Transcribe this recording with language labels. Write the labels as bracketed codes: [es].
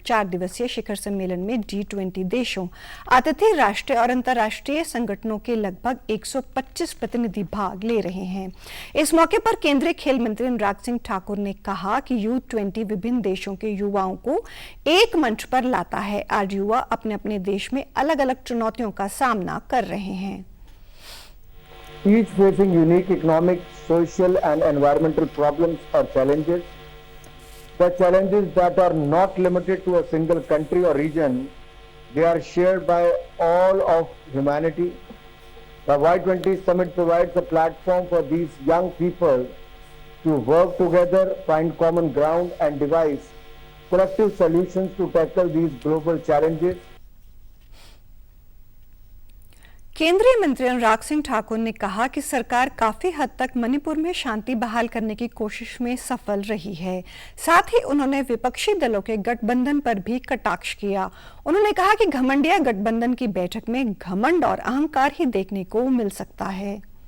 [hi] 4 दिवसीय शिखर सम्मेलन में G20 देशों, अतिथि राष्ट्रीय और अंतर्राष्ट्रीय संगठनों के लगभग 125 प्रतिनिधि भाग ले रहे हैं। इस मौके पर केंद्रीय खेल मंत्री अनुराग सिंह ठाकुर ने कहा कि U20 विभिन्न देशों के युवाओं को एक मंच पर लाता है। आज युवा अपने अपने देश में अलग अलग चुनौतियों का सामना कर रहे हैं। [en] Each facing unique economic, social and environmental problems or challenges. The challenges that are not limited to a single country or region, they are shared by all of humanity. The Y20 Summit provides a platform for these young people to work together, find common ground and devise collective solutions to tackle these global challenges. [hi] केंद्रीय मंत्री अनुराग सिंह ठाकुर ने कहा कि सरकार काफी हद तक मणिपुर में शांति बहाल करने की कोशिश में सफल रही है। साथ ही उन्होंने विपक्षी दलों के गठबंधन पर भी कटाक्ष किया। उन्होंने कहा कि घमंडिया गठबंधन की बैठक में घमंड और अहंकार ही देखने को मिल सकता है।